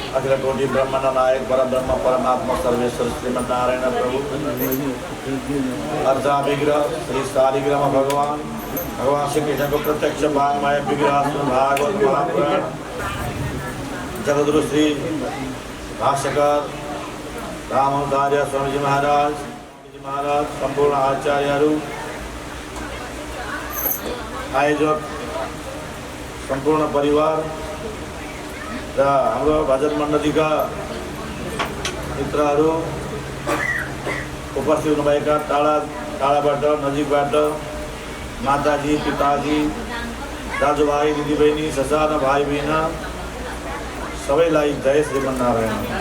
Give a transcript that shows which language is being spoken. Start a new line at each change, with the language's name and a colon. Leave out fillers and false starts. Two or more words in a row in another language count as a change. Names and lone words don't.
Nepali: अखिल कोटि ब्रह्मांड नायक परब्रह्म परमात्मा सर्वेश्वर श्रीमद नारायण प्रभु अर्चा विग्रह श्री शालिग्राम भगवान श्री कृष्ण को प्रत्यक्ष वाङ्मय विग्रह भागवत महापुराण जगद्गुरु श्री भाष्यकार रामाचार्य स्वामीजी महाराज संपूर्ण आचार्यहरू आयोजक संपूर्ण परिवार र हाम्रो भजन मण्डलीका मित्रहरू उपस्थित हुनुभएका टाढाबाट नजिकबाट माताजी पिताजी दाजुभाइ दिदीबहिनी ससाना भाइ बहिनी सबैलाई जय श्रीमन्नारायण।